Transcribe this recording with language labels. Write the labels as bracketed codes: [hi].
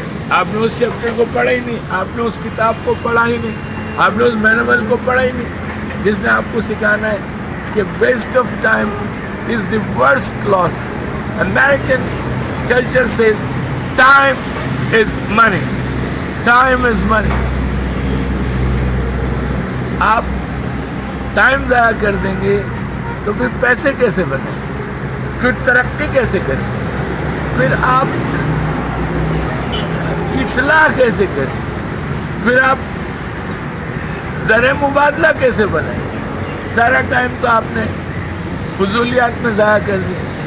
[ur] آپ نے اس چیپٹر کو پڑھا ہی نہیں، آپ نے اس کتاب کو پڑھا ہی نہیں، آپ نے اس مینول کو پڑھا ہی نہیں جس نے آپ کو سکھانا ہے کہ [en] Waste of time is the worst loss. American culture says time is money. Time is money. [ur] آپ ٹائم ضائع کر دیں گے تو پھر پیسے کیسے بنیں، پھر ترقی کیسے کریں، پھر آپ اصلاح کیسے کریں، پھر آپ زر مبادلہ کیسے بنائیں؟ سارا ٹائم تو آپ نے فضولیات میں ضائع کر دیا.